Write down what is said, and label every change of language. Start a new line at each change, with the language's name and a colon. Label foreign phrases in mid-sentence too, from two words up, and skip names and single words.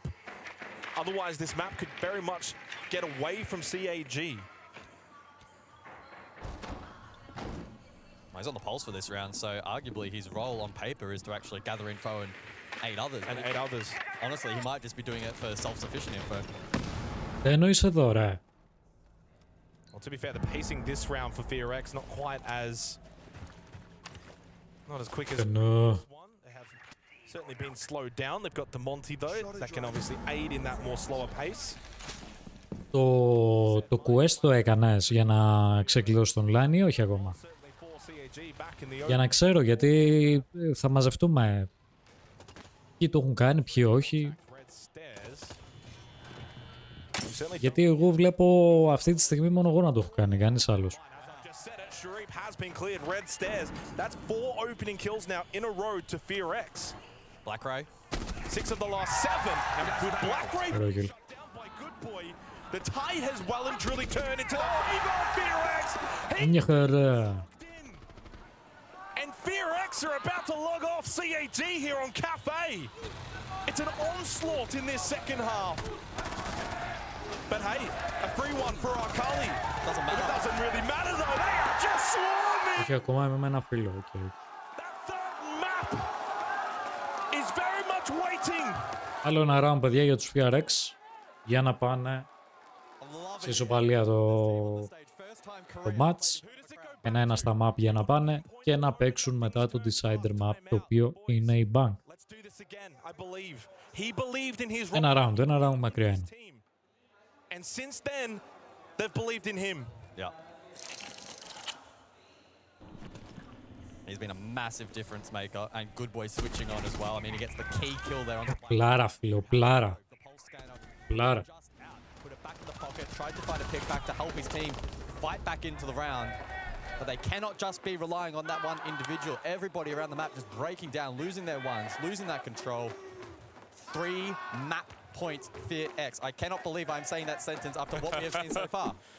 English: Otherwise, this map could very much get away from CAG. He's on the pulse for this round, so arguably his role on paper is to actually gather info and aid others. Honestly, he might just be doing it for self-sufficient info.
Greek: Τι εννοείς εδώ, ρε?
English: Well, to be fair, the pacing this round for Fear X not quite as... not as quick as... No. They have certainly been slowed down. They've got the Monty, though, that can obviously aid in that more slower pace.
Greek: Το quest το έκανες για να ξεκλειδώσεις το online ή όχι ακόμα? Για να ξέρω, γιατί θα μαζευτούμε. Ποιοι το έχουν κάνει, ποιοι όχι. Γιατί εγώ βλέπω αυτή τη στιγμή μόνο εγώ να το έχω κάνει, κανείς άλλος.
English: Black Ray. 6 of the last 7, and with Black Ray down by Good Boy, the tide has well and truly turned into the favor of Fear X.
Greek: Μια χαρά.
English: And Fear X are about to log off CAG here on Cafe. It's an onslaught in this second half. But hey, a free one for Akali. Doesn't matter. It doesn't really matter though. They are just swarming.
Greek: Έχει ακόμα με ένα φίλο, okay.
English: That third map is very much waiting.
Greek: Άλλο ένα round, παιδιά, για τους FRX. Για να πάνε σε ισοπαλία το match. 1-1 στα map για να πάνε και να παίξουν μετά το
English: decider map,
Greek: το οποίο είναι η bank. Ένα round μακριά είναι.
English: And since then, they've believed in him. Yeah. He's been a massive difference maker, and Good Boy switching on as well. I mean, he gets the key kill there on the
Greek: Πλάρα, φίλο, πλάρα. Πλάρα.
English: Put it back in the pocket, tried to find a pick back to help his team fight back into the round. But they cannot just be relying on that one individual. Everybody around the map just breaking down, losing their ones, losing that control. 3 map points, Fear X. I cannot believe I'm saying that sentence after what we have seen so far.